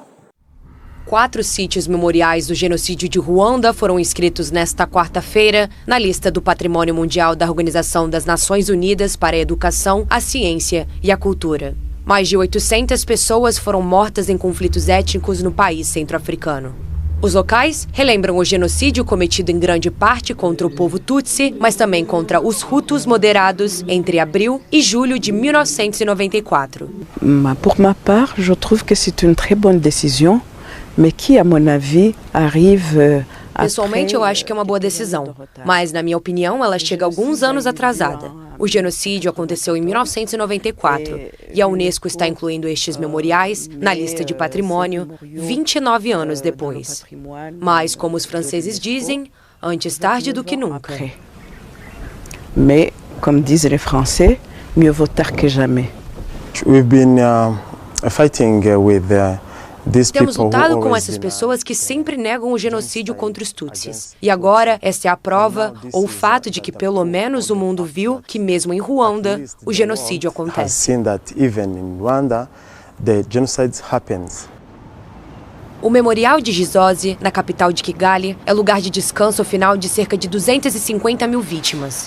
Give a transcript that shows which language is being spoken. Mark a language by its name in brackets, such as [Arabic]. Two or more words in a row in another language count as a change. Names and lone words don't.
[Portuguese] 4 sítios memoriais do genocídio de Ruanda foram inscritos nesta quarta-feira na lista do Patrimônio Mundial da Organização das Nações Unidas para a Educação, a Ciência e a Cultura. Mais de 800 pessoas foram mortas em conflitos étnicos no país centro-africano. Os locais relembram o genocídio cometido em grande parte contra o povo Tutsi, mas também contra os Hutus moderados entre abril e julho de 1994. [French] Pour ma part, je trouve que c'est une très bonne décision, mais qui, à mon avis, arrive. [Portuguese] Pessoalmente, eu acho que é uma boa decisão, mas, na minha opinião, ela chega alguns anos atrasada. O genocídio aconteceu em 1994 e a Unesco está incluindo estes memoriais na lista de patrimônio 29 anos depois. Mas, como os franceses dizem, antes tarde do que nunca. [French] Mais, comme disent les Français, mieux vaut tard que jamais. [English] We've been fighting with [Portuguese] Temos lutado com essas pessoas que sempre negam o genocídio contra os Tutsis. E agora, essa é a prova, ou o fato de que pelo menos o mundo viu que mesmo em Ruanda, o genocídio acontece. O Memorial de Gizosi, na capital de Kigali, é lugar de descanso final de cerca de 250.000 vítimas.